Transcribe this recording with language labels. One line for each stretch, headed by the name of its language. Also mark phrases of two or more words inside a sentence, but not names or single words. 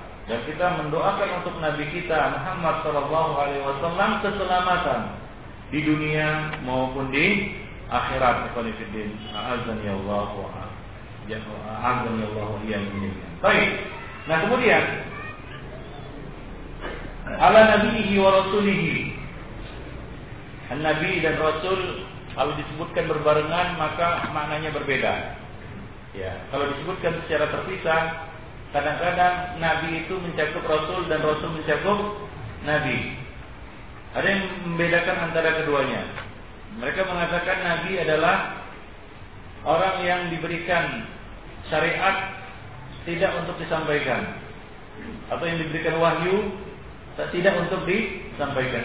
Indonesian: Dan kita mendoakan untuk Nabi kita Muhammad SAW keselamatan di dunia maupun di akhirat.
Arabic: A'azzani Allah wa a'azzani Allah wa iyyakum.
Indonesian: Baik. Nah, kemudian
Arabic: ala nabihi wa rasulihi.
Indonesian: Nabi dan Rasul kalau disebutkan berbarengan maka maknanya berbeda. Ya, kalau disebutkan secara terpisah, kadang-kadang Nabi itu mencakup Rasul dan Rasul mencakup Nabi. Ada yang membedakan antara keduanya. Mereka mengatakan Nabi adalah orang yang diberikan syariat tidak untuk disampaikan, atau yang diberikan wahyu tidak untuk disampaikan.